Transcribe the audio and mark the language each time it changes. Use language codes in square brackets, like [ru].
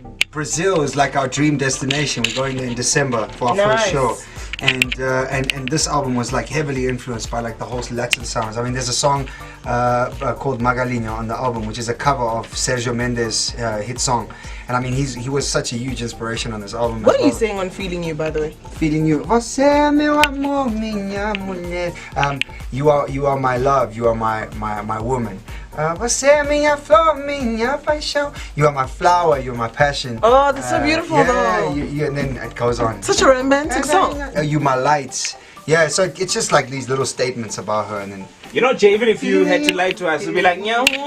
[en] Brazil is like our dream destination. We're going there in December for our first show. And this album was like heavily influenced by like the whole Latin sounds. I mean, there's a song called Magalinho on the album, which is a cover of Sergio Mendes' hit song. And I mean, he was such a huge inspiration on this album. What are you saying on Feeling You, by the way? Feeling You. [pt] Você é meu amor, minha mulher. [en] You are my love. You are my woman. [pt] Você é minha flor, minha paixão. [en] You are my flower. You are my passion. Oh, that's so beautiful, though. And then it goes on. Such a romantic song. You my lights. Yeah, so it's just like these little statements about her, and then. Jay, even if you had to lie to us, we'd be like, yeah.